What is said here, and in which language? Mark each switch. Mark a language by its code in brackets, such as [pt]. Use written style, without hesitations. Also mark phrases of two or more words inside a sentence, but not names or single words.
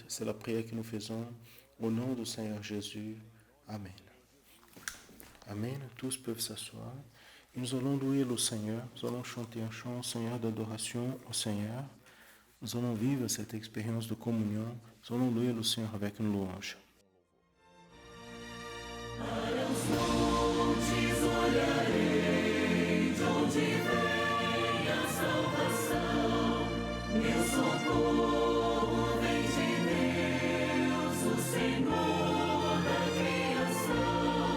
[fr] C'est la prière que nous faisons au nom du Seigneur Jésus. Amen. Amen. Tous peuvent s'asseoir. Et nous allons louer le Seigneur. Nous allons chanter un chant, Seigneur, d'adoration au Seigneur. Nous allons vivre cette expérience de communion. Nous allons louer le Seigneur avec une louange. [pt] Para os montes olharei, de onde vem a salvação. Meu socorro vem de Deus, o Senhor da criação.